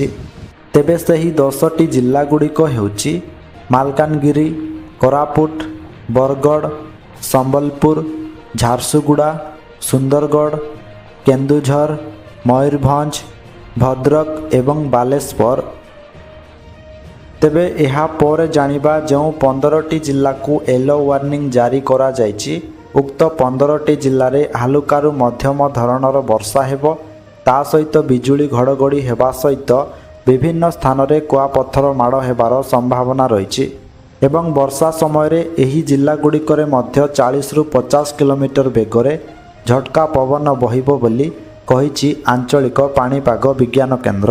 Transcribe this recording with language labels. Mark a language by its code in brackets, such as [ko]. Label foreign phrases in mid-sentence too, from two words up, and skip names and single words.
[or] ତେବେ ସେହି 10ଟି ଜିଲ୍ଲା ଗୁଡ଼ିକ ହେଉଛି ମାଲକାନଗିରି, କୋରାପୁଟ, ବରଗଡ଼, ସମ୍ବଲପୁର, ଝାରସୁଗୁଡ଼ା, ସୁନ୍ଦରଗଡ଼, କେନ୍ଦୁଝର, ମୟୂରଭଞ୍ଜ, ଭଦ୍ରକ ଏବଂ ବାଲେଶ୍ୱର। ତେବେ ଏହା ପରେ ଜାଣିବା ଯେଉଁ 15ଟି ଜିଲ୍ଲାକୁ ୟେଲୋ ୱାର୍ଣ୍ଣିଂ ଜାରି କରାଯାଇଛି ଉକ୍ତ 15ଟି ଜିଲ୍ଲାରେ ହାଲୁକାରୁ ମଧ୍ୟମ ଧରଣର ବର୍ଷା ହେବ। ତା ସହିତ ବିଜୁଳି ଘଡ଼ଘଡ଼ି ହେବା ସହିତ ବିଭିନ୍ନ ସ୍ଥାନରେ କୁଆପଥର ମାଡ଼ ହେବାର ସମ୍ଭାବନା ରହିଛି ଏବଂ ବର୍ଷା ସମୟରେ ଏହି ଜିଲ୍ଲାଗୁଡ଼ିକରେ ମଧ୍ୟ 40ରୁ 50 କିଲୋମିଟର ବେଗରେ ଝଟକା ପବନ ବହିବ ବୋଲି କହିଛି ଆଞ୍ଚଳିକ ପାଣିପାଗ ବିଜ୍ଞାନ କେନ୍ଦ୍ର।